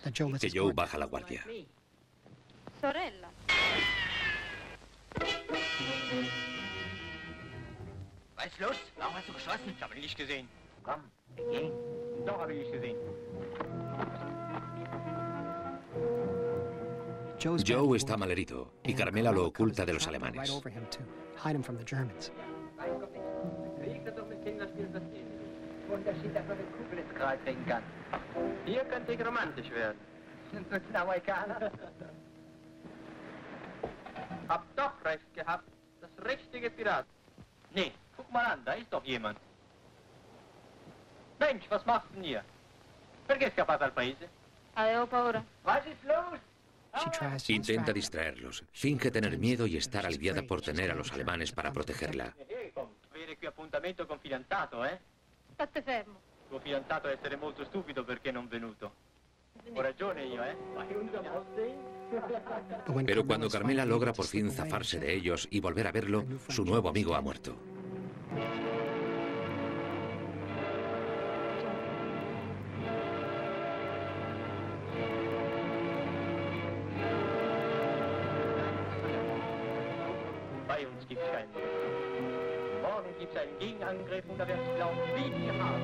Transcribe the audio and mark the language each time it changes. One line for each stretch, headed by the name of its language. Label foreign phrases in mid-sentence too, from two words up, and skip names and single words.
Spanish: que Joe baja la guardia.
Italian: Sorella.
German: Was ist los? Warum hast du geschossen? Ich habe ihn nicht gesehen. Komm, wir gehen. Doch, habe ich nicht gesehen.
Spanish: Joe está malherido y Carmela lo oculta de los alemanes.
German: Hier könnte ich romantisch werden. Sind wir Amerikaner? Hab doch recht gehabt. Das richtige Pirat. Nee, guck mal an, da ist doch jemand. Mensch, was machst du denn hier?
Italian: Perché scappato al paese? Avevo paura.
German: Was ist los?
Spanish: Intenta distraerlos. Finge tener miedo y estar aliviada por tener a los alemanes para protegerla.
Italian: Avere qui appuntamento con fidanzato, eh? State fermo. Tuo fidanzato deve essere molto stupido perché non venuto. Ho ragione io, eh?
Spanish: Pero cuando Carmela logra por fin zafarse de ellos y volver a verlo, su nuevo amigo ha muerto.
German: Bei uns gibt's keinen. Morgen gibt's einen Gegenangriff und da wirst du glauben, wie wir haben.